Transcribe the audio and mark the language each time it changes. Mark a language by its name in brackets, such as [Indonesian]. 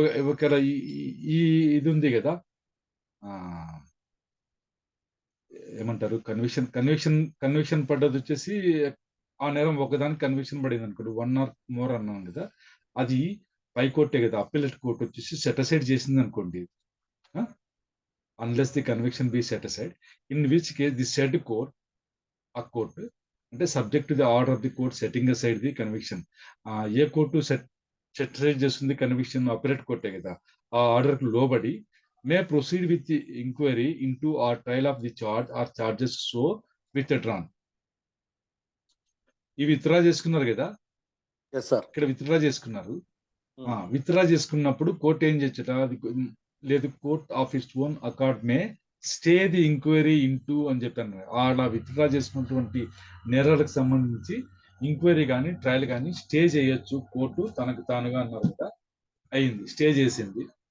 [Telugu] ఒకవేళ ఇది ఉంది కదా, ఏమంటారు, కన్విక్షన్ పడ్డది వచ్చేసి ఆ నేరం ఒకదానికి కన్విక్షన్ పడింది అనుకోండి, 1 or more అన్నాం కదా, అది పైకోర్టే కదా, అప్పీలేట్ కోర్ట్ వచ్చేసి సెట్ అసైడ్ చేసింది అనుకోండి, [English] unless the conviction be set aside, in which case the said court, [Telugu] ఆ కోర్టు అంటే [English] Subject to the order of the court setting aside the conviction. [Telugu] ఏ court set aside చేస్తుంది conviction? Appellate కోర్టే కదా. ఆ order కు లోబడి [English] may proceed with the inquiry into or trial of the charge or charges so withdrawn. [Telugu] ఈ withdraw చేసుకున్నారు కదా, ఇక్కడ withdraw చేసుకున్నారు. విత్డ్రా చేసుకున్నప్పుడు కోర్టు ఏం చేయొచ్చట, లేదు [English] court of its own accord may stay the inquiry into [Telugu] అని చెప్పాను. అలా విత్డ్రా చేసుకున్నటువంటి నేరాలకు సంబంధించి ఇంక్వైరీ కానీ ట్రయల్ కానీ స్టే చేయొచ్చు కోర్టు తనకు తానుగా అన్నారు కదా, అయింది, స్టే చేసింది.